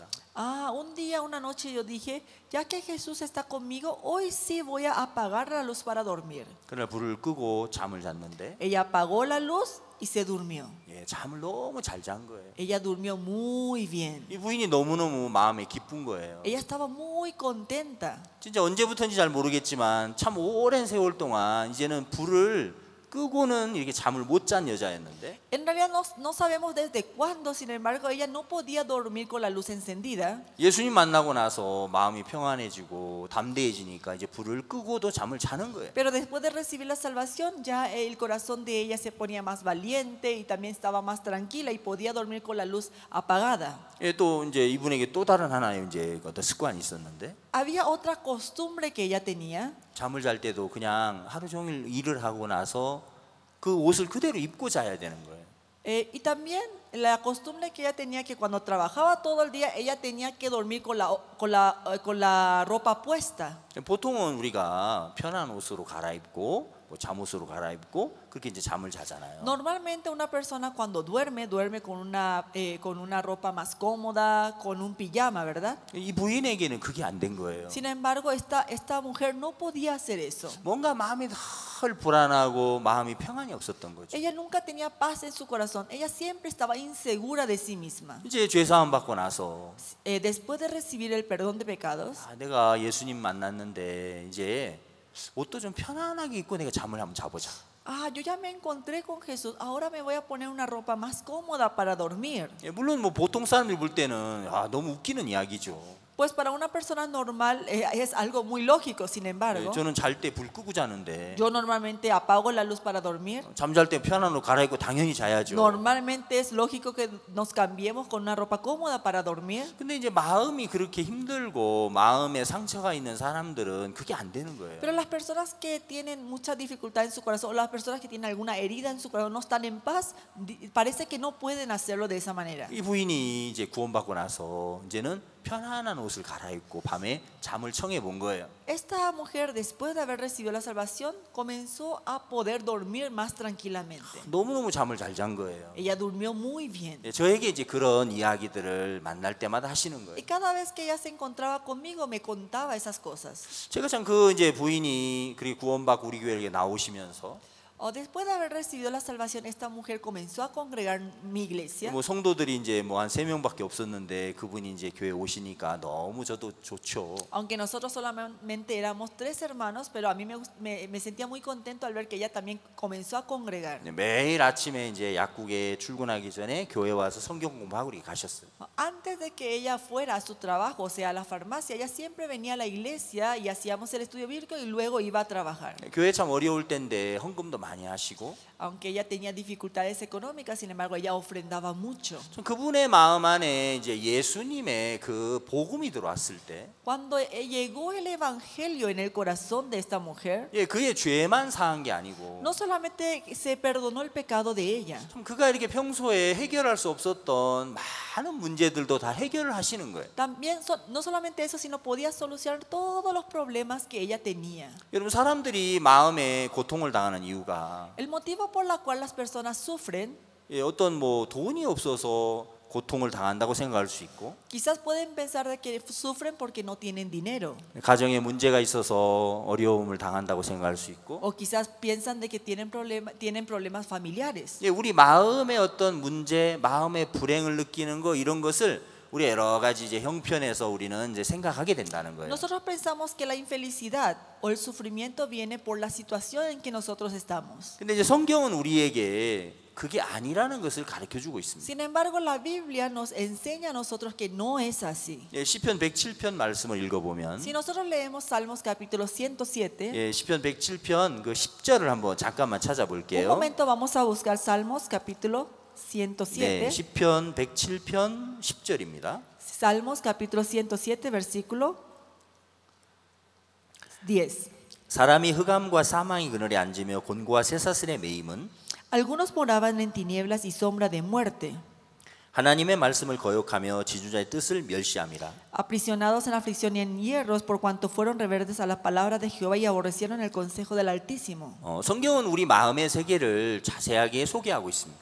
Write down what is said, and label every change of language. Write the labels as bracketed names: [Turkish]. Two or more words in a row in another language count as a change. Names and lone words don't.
[Spanish] Un día, una noche yo dije, ya que Jesús está conmigo, hoy sí voy a apagar la luz para dormir. [Korean] 그날 불을 끄고 잠을 잤는데 [Spanish] Ella apagó la luz y se durmió. [Korean] 잠을 너무 잘 잔 거예요. [Spanish] Ella durmió muy bien. [Korean] 이 부인이 너무너무 마음에 기쁜 거예요. [Spanish] Ella estaba muy contenta. [Korean] 진짜 언제부터인지 잘 모르겠지만 참 오랜 세월 동안 이제는 불을 끄고는 이렇게 잠을 못 잔 여자였는데, [Spanish] En realidad no sabemos desde cuándo, sin embargo, ella no podía dormir con la luz encendida. [Korean] 예수님 만나고 나서 마음이 평안해지고 담대해지니까 이제 불을 끄고도 잠을 자는 거예요. [Spanish] Pero después de recibir la salvación, ya el corazón de ella se ponía más valiente y también estaba más tranquila y podía dormir con la luz apagada. [Korean] 또 이제 이분에게 또 다른 하나의 이제 어떤 습관이 있었는데, [Spanish] Había otra costumbre que ella tenía. [Korean] 잠을 잘 때도 그냥 하루 종일 일을 하고 나서 그 옷을 그대로 입고 자야 되는 거예요. [Spanish] Y también la costumbre que ella tenía, que cuando trabajaba todo el día, ella tenía que dormir con la ropa puesta. [Korean] 보통은 우리가 편한 옷으로 갈아입고 뭐 잠옷으로 갈아입고 그렇게 이제 잠을 자잖아요. [Spanish] Normalmente una persona cuando duerme con una ropa más cómoda, con un pijama, ¿verdad? [Korean] 이 부인에게는 그게 안 된 거예요. [Spanish] Sin embargo, esta mujer no podía hacer eso. [Korean] 뭔가 마음이 늘 불안하고 마음이 평안이 없었던 거죠. [Spanish] Ella nunca tenía paz en su corazón. Ella siempre estaba insegura de sí misma. [Korean] 이제 죄 사함 받고 나서 [Spanish] Después de recibir el perdón de pecados, [Korean] 내가 예수님 만났는데 이제 옷도 좀 편안하게 입고 내가 잠을 한번 자보자. [Spanish] yo ya me encontré con Jesús. Ahora me voy a poner una ropa más cómoda para dormir. [Korean] 물론 뭐 보통 사람들이 볼 때는 너무 웃기는 이야기죠. [Spanish] Pues para una persona normal es algo muy lógico. Sin embargo, [Korean] 저는 잘 때 불 끄고 자는데 [Spanish] yo normalmente apago la luz para dormir. [Korean] 잠잘 때 편한 옷 갈아입고 당연히 자야죠. [Spanish] Normalmente es lógico que nos cambiemos con una ropa cómoda para dormir. [Korean] 근데 이제 마음이 그렇게 힘들고 마음에 상처가 있는 사람들은 그게 안 되는 거예요. [Spanish] Pero las personas que tienen mucha dificultad en su corazón, o las personas que tienen alguna herida en su corazón, no están en paz, parece que no pueden hacerlo de esa manera. [Korean] 이 부인이 이제 구원받고 나서 이제는 편안한 옷을 갈아입고 밤에 잠을 청해 본 거예요. [Spanish] Esta mujer, después de haber recibido la salvación, comenzó a poder dormir más tranquilamente. [Korean] 너무너무 잠을 잘 잔 거예요. [Spanish] Ella durmió muy bien. [Korean] 저에게 이제 그런 이야기들을 만날 때마다 하시는 [Spanish] Y [Korean] 거예요. [Spanish] cada vez que ella se encontraba conmigo, me contaba esas cosas. [Korean] 제가 참 그 이제 부인이 그리고 구원받고 우리 교회에 나오시면서 [Spanish] Después de haber recibido la salvación, esta mujer comenzó a congregar mi iglesia. [Korean] 뭐 성도들이 이제 뭐 한 3명밖에 없었는데 그분이 이제 교회 오시니까 너무 저도 좋죠. [Spanish] Aunque nosotros solamente éramos 3 hermanos, pero a mí me sentía muy contento al ver que ella también comenzó a congregar. [Korean] 매일 아침에 이제 약국에 출근하기 전에 교회 와서 성경 공부하고 이렇게 가셨어요. [Spanish] Antes de que ella fuera a su trabajo, o sea, a la farmacia, ella siempre venía a la iglesia y hacíamos el estudio bíblico y luego iba a trabajar. [Korean] 교회 참 어려울 때인데 헌금도 많이 하시고, [Spanish] Aunque ella tenía dificultades económicas, sin embargo, ella ofrendaba mucho. [Korean] 좀 그분의 마음 안에 이제 예수님의 그 복음이 들어왔을 때, [Spanish] Cuando llegó el evangelio en el corazón de esta mujer, [Korean] 그의 죄만 사한 게 아니고, [Spanish] no solamente se perdonó el pecado de ella, [Korean] 참 그가 이렇게 평소에 해결할 수 없었던 많은 문제들도 다 해결을 하시는 거예요. [Spanish] también no solamente eso, sino podía solucionar todos los problemas que ella tenía. [Korean] 여러분, 사람들이 마음에 고통을 당하는 이유가 [Spanish] El motivo por la cual las personas sufren, [Korean] 어떤 뭐 돈이 없어서 고통을 당한다고 생각할 수 있고, [Spanish] quizás pueden pensar de que sufren porque no tienen dinero, [Korean] 가정에 문제가 있어서 어려움을 당한다고 생각할 수 있고, [Spanish] o quizás piensan de que tienen problemas familiares. [Korean] 우리 마음의 어떤 문제, 마음의 불행을 느끼는 거, 이런 것을 우리 여러 가지 이제 형편에서 우리는 이제 생각하게 된다는 거예요. [Spanish] Nosotros pensamos que la infelicidad o el sufrimiento viene por la situación en que nosotros estamos. [Korean] 근데 이제 성경은 우리에게 그게 아니라는 것을 가르쳐 주고 있습니다. [Spanish] Sin embargo, la Biblia nos enseña a nosotros que no es así. [Korean] 예, 시편 107편 말씀을 읽어보면 [Spanish] Si nosotros leemos Salmos capítulo 107, [Korean] 예, 시편 107편 그 10절을 한번 잠깐만 [Spanish] un [Korean] 찾아볼게요. [Spanish] momento vamos a buscar Salmos capítulo [Korean] 네, [Spanish] 107. [Korean] 시편 107편 10절입니다. [Spanish] Salmos capítulo 107, versículo 10. [Korean] 사람이 흑암과 사망의 그늘에 앉으며 곤고와 쇠사슬에 매임은 [Spanish] Algunos moraban en tinieblas y sombra de muerte, [Korean] 하나님의 말씀을 거역하며 지주자의 뜻을 멸시함이라. [Spanish] aprisionados en aflicción y en hierros por cuanto fueron rebeldes a la palabra de Jehová y aborrecieron el consejo del Altísimo. [Korean] 성경은 우리 마음의 세계를 자세하게 소개하고 있습니다.